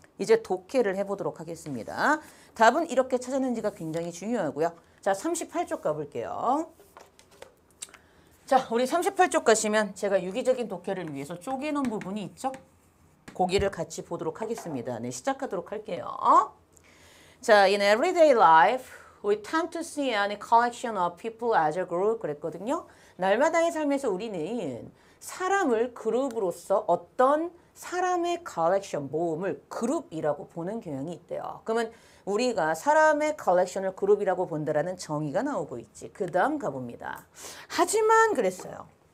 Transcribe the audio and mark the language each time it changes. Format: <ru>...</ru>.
<ko>이제 독해를 해보도록 하겠습니다. 답은 이렇게 찾았는지가 굉장히 중요하고요. 자, 38쪽 가볼게요. 자, 우리 38쪽 가시면 제가 유기적인 독해를 위해서 쪼개놓은 부분이 있죠? 거기를 같이 보도록 하겠습니다. 네, 시작하도록 할게요.</ko> <en>자, in everyday life, we tend to see any collection of people as a group</en> <ko>그랬거든요. 날마다의 삶에서 우리는 사람을 그룹으로서 어떤 사람의 컬렉션, 모음을 그룹이라고 보는 경향이 있대요. 그러면 우리가 사람의 컬렉션을 그룹이라고 본다라는 정의가 나오고 있지. 그 다음 가봅니다. 하지만 그랬어요.</ko>